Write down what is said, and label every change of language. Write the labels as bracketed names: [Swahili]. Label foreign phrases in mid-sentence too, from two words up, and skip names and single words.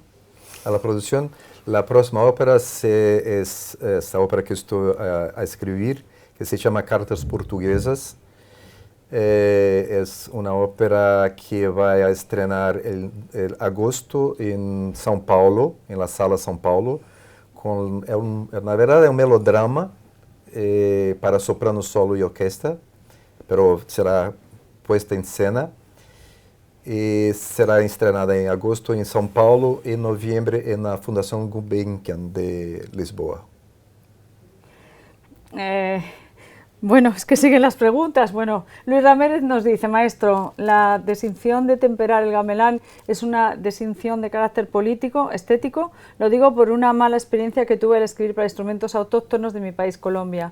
[Spanish] A la producción, la próxima ópera es esta ópera que estoy a escribir, que se llama Cartas Portuguesas. Es una ópera que va a estrenar el agosto en São Paulo, en la Sala São Paulo. [Portuguese] Na verdade é um melodrama para soprano solo e orquestra, [Spanish] pero será puesta en cena [Portuguese] e será estrenada em agosto em São Paulo e em novembro na Fundação Gulbenkian de Lisboa. [Spanish] Bueno, es que siguen las preguntas. Bueno, Luis Ramírez nos dice: maestro, ¿la desinción de temperar el gamelán es una desinción de carácter político, estético? Lo digo por una mala experiencia que tuve al escribir para instrumentos autóctonos de mi país, Colombia.